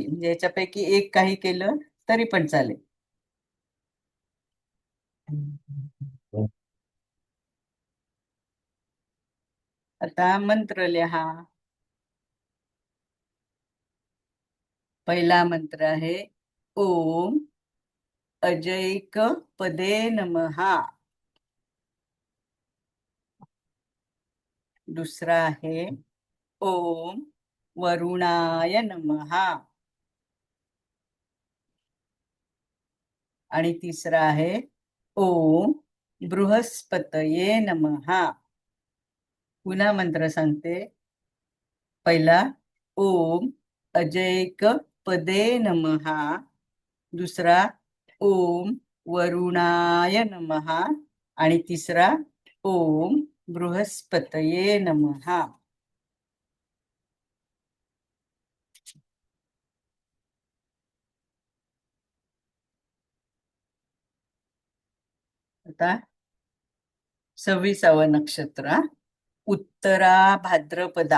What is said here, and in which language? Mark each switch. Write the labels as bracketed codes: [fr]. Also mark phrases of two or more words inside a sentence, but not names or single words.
[mr] म्हणजे याच्यापैकी एक काही केलं तरी पण चालेल. आता मंत्र लिहा. पहिला मंत्र आहे [sa] ओम अजैक पदे नमः. [mr] दुसरा आहे [sa] ओम वरुणाय नमः. [mr] आणि तिसरा आहे [sa] ओम बृहस्पतये नमः. [mr] पुन्हा मंत्र सांगते. पहिला [sa] ओम अजैक पदे नमः. दुसरा ओम वरुणाय नमः. [mr] आणि तिसरा [sa] ओम बृहस्पतये नमः. [mr] आता 26व नक्षत्र उत्तरा भाद्रपदा.